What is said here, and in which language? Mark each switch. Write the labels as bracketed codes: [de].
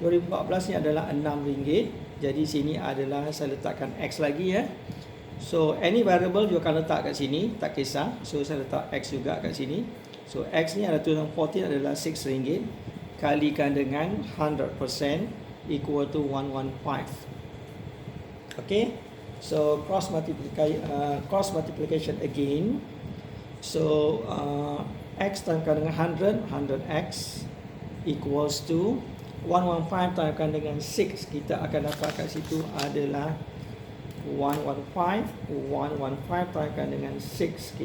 [ms] 2014 ni adalah RM6. Jadi sini adalah saya letakkan X lagi ya. [en] So any variable you [ms] akan letak kat sini, tak kisah. So saya letak X juga kat sini. So X ni adalah 2014 adalah RM6 kalikan dengan 100% [en] equal to [ms] 115. [en] Okay. So cross multiplication again. [ms] So X tambahkan dengan 100, 100X [en] equals to [ms] 115 tambahkan dengan 6. Kita akan dapat kat situ adalah 115 tambahkan dengan 6.